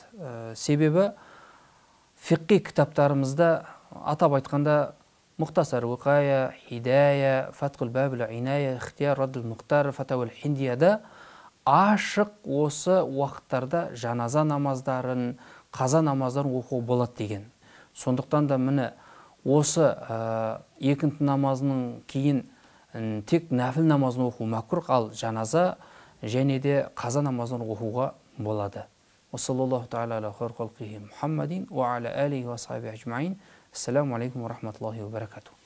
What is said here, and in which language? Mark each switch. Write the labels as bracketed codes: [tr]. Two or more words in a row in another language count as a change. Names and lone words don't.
[kk] Себебі фиққи кітаптарымызда атап айтқанда Мұхтасар Уқая, Хидая, Фатқул Бабил Иная, Ихтияр Раддул Мұхтар, Фатауил Хиндияда ашық осы уақыттарда жаназа намаздарын, қаза намаздарын оқуға болады деген. Сондықтан да міне осы екінті намазының кейін тек нәпіл намазын оқу мәкрух, ал жаназа және де қаза намазын оқуға болады. [ar] وصلى الله تعالى على خير خلقه محمد وعلى آله وصحبه أجمعين. السلام عليكم ورحمة الله وبركاته.